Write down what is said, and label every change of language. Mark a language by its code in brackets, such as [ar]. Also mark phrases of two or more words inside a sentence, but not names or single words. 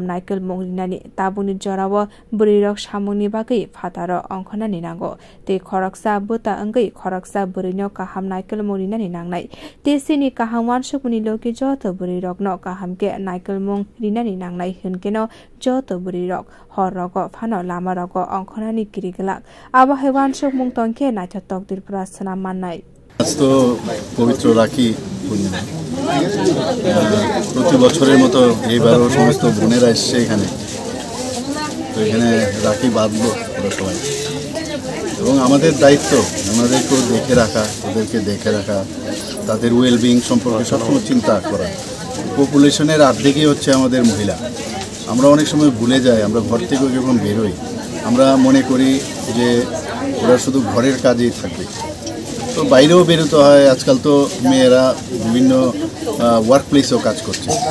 [brx] नायकल मंगलिनानि ताबुनि जराव बुरिरक सामुंनि बागै फातार अंखनानि नांगो ते खरकसा बुता अंगै खरकसा बुरिनो काहाम नायकल मंगलिनानि नांनाय ते सिनि काहाम वानसुकनि लोके जत बुरिरक न काहामके नायकल मंगलिनानि नांनाय होनकेनो जत बुरिरक हररग फान लामारग अंखनानि किरिगलाक आबहाय वानसुक मुं तंके नायथ तकदिर प्रार्थना माननाय [bn] তো পবিত্র রাখী পূর্ণিমা প্রতি বছরের মতো এবারো সমস্ত বোনেরা एসেছে এখানে তো এখানে রাখি বাঁধবো আমরা সবাই এবং আমাদের দায়িত্ব ওনাদেরকে দেখে রাখা ওদেরকে দেখে রাখা তাদের ওয়েলবিং সম্পর্কে সবসময় চিন্তা করা পপুলেশনের অর্ধেকই হচ্ছে আমাদের মহিলা আমরা অনেক সময় ভুলে যাই আমরা ঘর থেকে যখন বের হই আমরা মনে করি যে ওরা শুধু ঘরের কাজেই থাকবে তো বাইরেও বেরোতে হয় আজকাল তো মেয়েরা বিভিন্ন [en] work place [bn] কাজ করছে